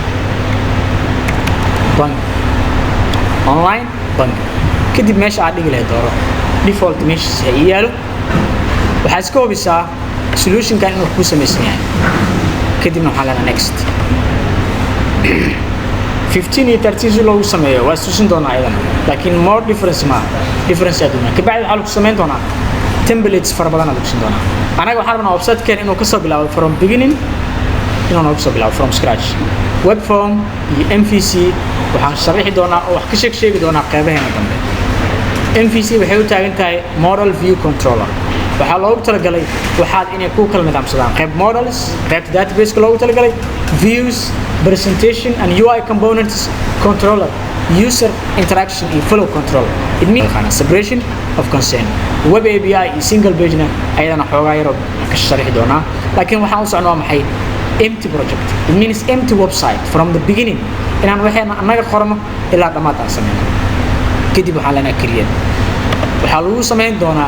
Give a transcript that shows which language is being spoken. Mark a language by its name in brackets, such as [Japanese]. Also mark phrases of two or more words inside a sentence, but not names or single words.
[Somali] bank kadib meesha aad dhigi lahayd dooro default meesha ay yaalo waxaa iska hubisaa solution-kan inuu ku samaysan yahay kadibna waxaan leenahay next 15 iyo 30 si loogu sameeyo waa istusin doonaa ayadana laakiin [English] more difference [Somali] aduna kabacdi waxaa lagu samayn doonaa templates fara badan lagu siin doonaa anaga waxaan rabnaa website-kan inuu ka soo bilaabo [English] from beginning [Somali] inuu noogu soo bilaabo [English] from scratch web form [Somali] iyo MVC waxaan sharaxi doonaa oo wax ka sheegi doonaa qaybaheena dambe MVC waxay u taagan tahay [English] model view controller [Somali] waxaa loogu talagalay waxaad inay ku kala nidaamsadaan qayb models qaybta database loogu talagalay [English] views presentation and UI components controller user interaction and flow control it means separation of concern web API [Somali] iyo [English] single page [Somali] na ayadana xoogaa yar ka sharaxi doonaa laakiin waxaan u socnaa maxay [English] empty project it means empty website from the beginning [Somali] inaan waxaan anaga qorno ilaa dhamaad aan sameeyno kadib waxaan leenahay create waxaa lagu sameyn doonaa